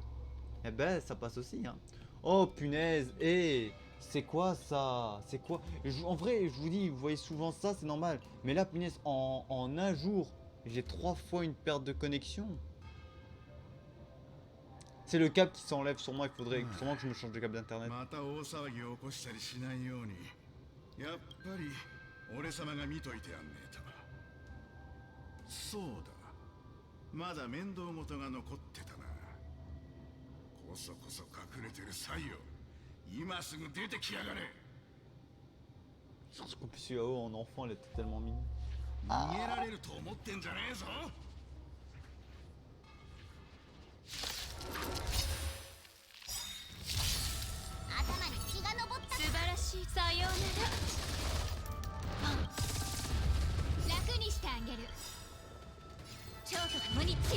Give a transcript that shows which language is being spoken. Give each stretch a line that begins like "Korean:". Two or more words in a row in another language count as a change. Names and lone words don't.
French: Eh ben, ça passe aussi, hein. Oh punaise, et c'est quoi ça? C'est quoi? En vrai, je vous dis, vous voyez souvent ça, c'est normal. Mais là, punaise, en un jour, j'ai 3 fois une perte de connexion. C'est le câble qui s'enlève sur moi, il faudrait sûrement que je me change de câble d'internet.
Japanese: また大騒ぎを起こしたりしないように、やっぱり俺様が見といてやんねえと。そうだ、まだ面倒事が残ってたな。こそこそ隠れてるサイよ、今すぐ出てきやがれ。
French: Parce qu'en plus, Yao en enfant, elle était tellement mignonne.
Japanese: 逃げられると思ってんじゃねえぞ。頭に血が上った。素晴らしい。さようなら。楽にしてあげる。超と共に散れ。